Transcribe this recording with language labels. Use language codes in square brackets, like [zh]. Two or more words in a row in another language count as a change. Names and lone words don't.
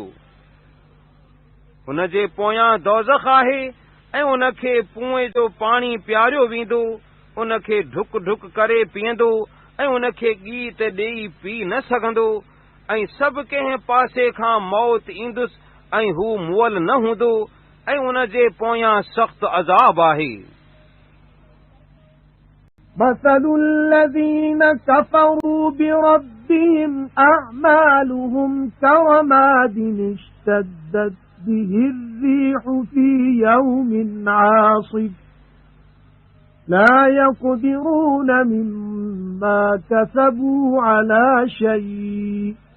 [sd] हुन जे पोयां दोज़ख आहे ऐं उन खे कुएं जो पाणी पियारियो वेंदो, उन खे ढुक ढुक करे पीअंदो ऐं उन खे गीत ॾेई पी न सघंदो, ऐं सभु कंहिं पासे खां मौत ईंदुसि ऐं हू मुअल न हूंदो, ऐं उन जे पोयां सख़्त अज़ाब आहे। [ar] مثل الذين كفروا بربهم أعمالهم كرماد اشتدت به الريح في يوم عاصف لا يقدرون مما كسبوا على شيء